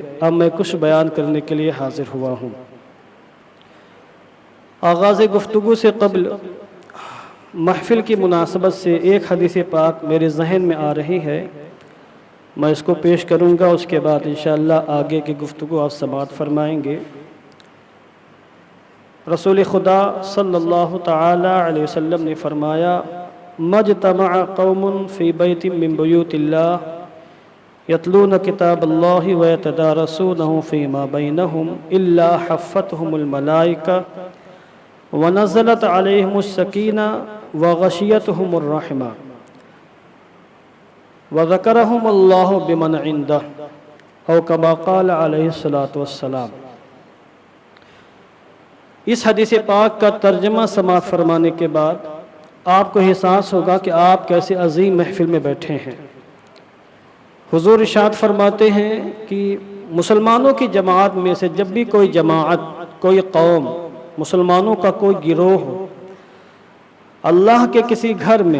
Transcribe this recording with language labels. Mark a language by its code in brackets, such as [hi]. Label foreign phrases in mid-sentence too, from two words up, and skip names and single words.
[ur] اب میں کچھ بیان کرنے کے لیے حاضر ہوا ہوں۔ آغاز گفتگو سے قبل محفل کی مناسبت سے ایک حدیث پاک میرے ذہن میں آ رہی ہے، میں اس کو پیش کروں گا، اس کے بعد انشاءاللہ آگے کی گفتگو آپ سماعت فرمائیں گے۔ رسول خدا صلی اللہ تعالی علیہ وسلم نے فرمایا [ar] ما اجتمع قوم في بيت من بيوت الله يتلون كتاب الله ويتدارسونه فيما بينهم إلا حفتهم الملائكة ونزلت عليهم السكينة وغشيتهم الرحمة وذكرهم الله بمن عنده أو كما قال عليه الصلاة والسلام. [ur] اس حدیث پاک کا ترجمہ سماعت فرمانے کے بعد آپ کو احساس ہوگا کہ آپ کیسے عظیم محفل میں بیٹھے ہیں. حضور ارشاد فرماتے ہیں کہ مسلمانوں کی جماعت میں سے جب بھی کوئی جماعت، کوئی قوم، مسلمانوں کا کوئی گروہ اللہ کے کسی گھر میں